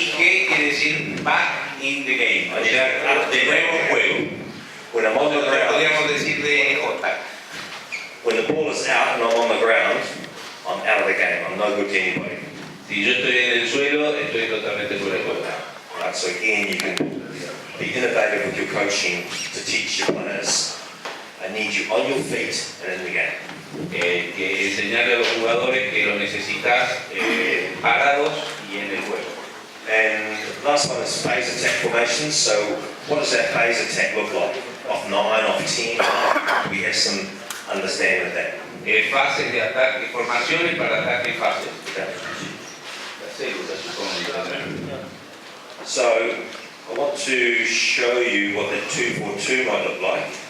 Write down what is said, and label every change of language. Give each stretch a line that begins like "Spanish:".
Spanish: BIG quiere decir back in the game, o sea, de nuevo en juego.
English: when I'm on the ground,
Spanish: Podríamos decir de J.
English: when the ball is out and I'm on the ground, I'm out of the game. I'm no good to anybody.
Spanish: Si yo estoy en el suelo, estoy totalmente fuera de juego.
English: Right, so again, you can be innovative with your coaching to teach your players. I need you on your feet and in the game.
Spanish: Que enseñarle a los jugadores que lo necesitas parados y en el juego.
English: And last one is phase attack formations. So what does that phase attack look like? Off 9, off 10? We have some understanding of that.
Spanish: Fases de ataque, formaciones para ataque y fases.
English: Okay.
Spanish: Las células, supongo.
English: So I want to show you what the 2-4-2 might look like.